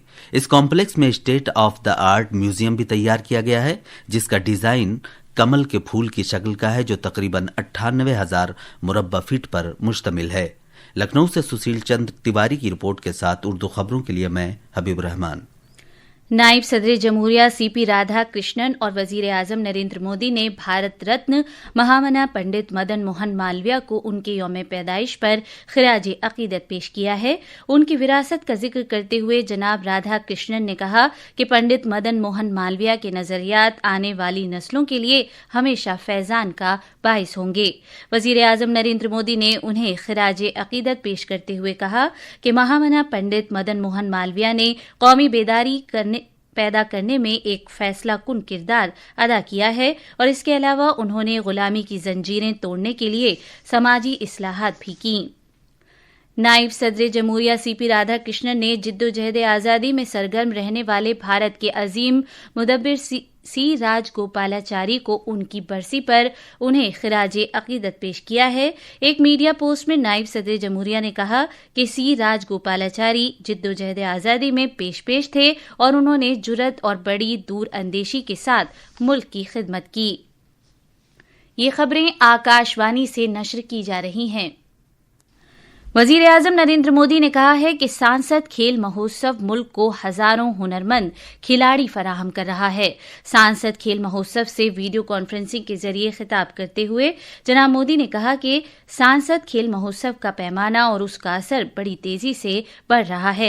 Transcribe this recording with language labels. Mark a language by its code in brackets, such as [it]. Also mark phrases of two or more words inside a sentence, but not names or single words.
[ur] اس کمپلیکس میں [en] state of the art [ur] میوزیم بھی تیار کیا گیا ہے، جس کا ڈیزائن کمل کے پھول کی شکل کا ہے، جو تقریباً 98,000 مربع فٹ پر مشتمل ہے۔ لکھنؤ سے سشیل چندر تیواری کی رپورٹ کے ساتھ اردو خبروں کے لیے میں حبیب الرحمان۔ نائب صدر جمہوریہ سی پی رادھا کرشنن اور وزیر اعظم نریندر مودی نے بھارت رتن مہامنا پنڈت مدن موہن مالویہ کو ان کے یوم پیدائش پر خراج عقیدت پیش کیا ہے۔ ان کی وراثت کا ذکر کرتے ہوئے جناب رادھا کرشنن نے کہا کہ پنڈت مدن موہن مالویہ کے نظریات آنے والی نسلوں کے لیے ہمیشہ فیضان کا باعث ہوں گے۔ وزیر اعظم نریندر مودی نے انہیں خراج عقیدت پیش کرتے ہوئے کہا کہ مہامنا پنڈت مدن موہن مالویہ نے قومی بیداری پیدا کرنے میں ایک فیصلہ کن کردار ادا کیا ہے، اور اس کے علاوہ انہوں نے غلامی کی زنجیریں توڑنے کے لیے سماجی اصلاحات بھی کیں۔ نائب صدر جمہوریہ سی پی رادھا کرشنن نے جدوجہد آزادی میں سرگرم رہنے والے بھارت کے عظیم مدبر سی راج گوپالاچاری کو ان کی برسی پر انہیں خراج عقیدت پیش کیا ہے۔ ایک میڈیا پوسٹ میں نائب صدر جمہوریہ نے کہا کہ سی راج گوپالاچاری جدوجہد آزادی میں پیش تھے اور انہوں نے جرأت اور بڑی دور اندیشی کے ساتھ ملک کی خدمت کی۔ یہ خبریں آکاشوانی سے نشر کی جا رہی ہیں۔ وزیر اعظم نریندر مودی نے کہا ہے کہ سانسد کھیل مہوتسو ملک کو ہزاروں ہنرمند کھلاڑی فراہم کر رہا ہے. سانسد کھیل مہوتسو سے [en] video conferencing [ur] کے ذریعے خطاب کرتے ہوئے جناب مودی نے کہا کہ سانسد کھیل مہوتسو کا پیمانہ اور اس کا اثر بڑی تیزی سے بڑھ رہا ہے.